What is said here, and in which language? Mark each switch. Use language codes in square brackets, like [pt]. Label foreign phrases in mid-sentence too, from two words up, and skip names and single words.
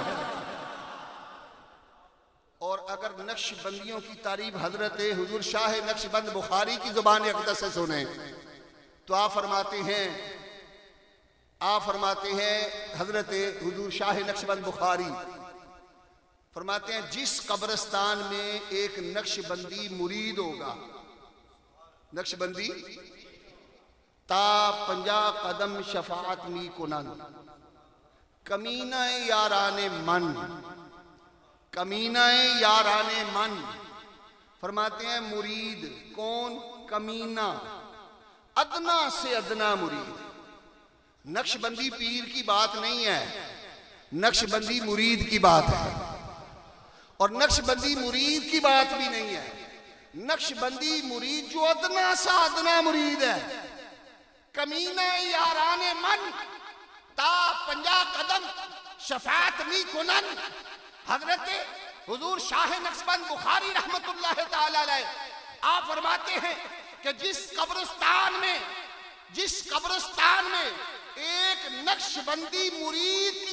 [ur] اور اگر نقش بندیوں کی تعریف حضرت حضور شاہ نقش بند بخاری کی زبان اقدس سے سنیں تو آپ فرماتے ہیں حضرت حضور شاہ نقش بند بخاری فرماتے ہیں، جس قبرستان میں ایک نقش بندی مرید ہوگا، [fa] نقش بندی تا 50 قدم شفاعت می کنن، کمینہ یاران من، کمینہ یاران من، [ur] فرماتے ہیں مرید کون؟ کمینہ، ادنا سے ادنا مرید۔ نقش بندی پیر کی بات نہیں ہے، نقش بندی مرید کی بات ہے، اور نقش بندی مرید کی بات بھی نہیں ہے، نقش بندی مرید جو ادنا سا ادنا مرید ہے، [fa] کمینہ یاران من تا 50 قدم شفاعت می کنن۔ [ur] حضرت حضور شاہ نقش بند بخاری [ar] رحمت اللہ تعالی علیہ [ur] آپ فرماتے ہیں کہ جس قبرستان میں ایک نقش بندی مرید کی